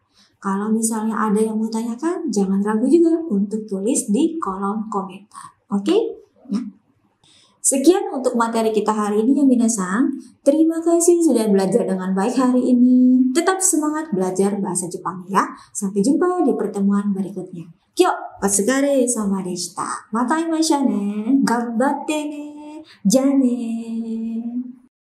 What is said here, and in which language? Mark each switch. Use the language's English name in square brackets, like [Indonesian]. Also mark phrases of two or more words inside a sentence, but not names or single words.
[Indonesian] Kalau misalnya ada yang mau tanyakan, jangan ragu juga untuk tulis di kolom komentar. Oke? Ya. Sekian untuk materi kita hari ini ya minasan. Terima kasih sudah belajar dengan baik hari ini. Tetap semangat belajar bahasa Jepang ya. Sampai jumpa di pertemuan berikutnya. [Japanese] 今日、お疲れ様でした. また会いましょうね。頑張ってね. じゃあねー。